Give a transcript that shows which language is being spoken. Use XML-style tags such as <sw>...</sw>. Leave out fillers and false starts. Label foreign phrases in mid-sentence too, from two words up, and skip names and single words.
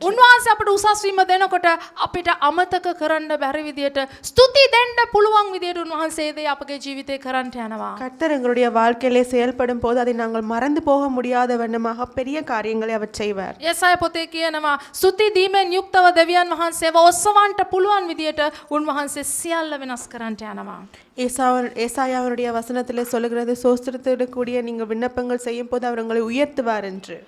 <si>උන්වහන්සේ අපට උසස් වීම දෙනකොට අපිට අමතක කරන්න බැරි විදියට ස්තුති දෙන්න පුළුවන් විදියට උන්වහන්සේ දේ අපගේ ජීවිතේ කරන්ට යනවා.</si> <ta>கர்த்தர் எங்களுடைய வாழ்க்கையிலே செயல்படும் போது அதை நாங்கள் மறந்து போக முடியாத வண்ணமாக பெரிய காரியங்களை அவர் செய்வார்.</ta> <si>යසාය පොතේ කියනවා ස්තුති දීමෙන් යුක්තව දෙවියන් වහන්සේව ඔස්සවන්න පුළුවන් විදියට උන්වහන්සේ සියල්ල වෙනස් කරන්ට යනවා.</si> <ta>ஏசாயாவுடைய வசனத்திலே சொல்லுகிறது சோஸ்திரத்தோடு கூடிய நீங்கள் விண்ணப்பங்கள் செய்யும் போது அவர் உங்களை உயர்த்துவார் என்று.</ta>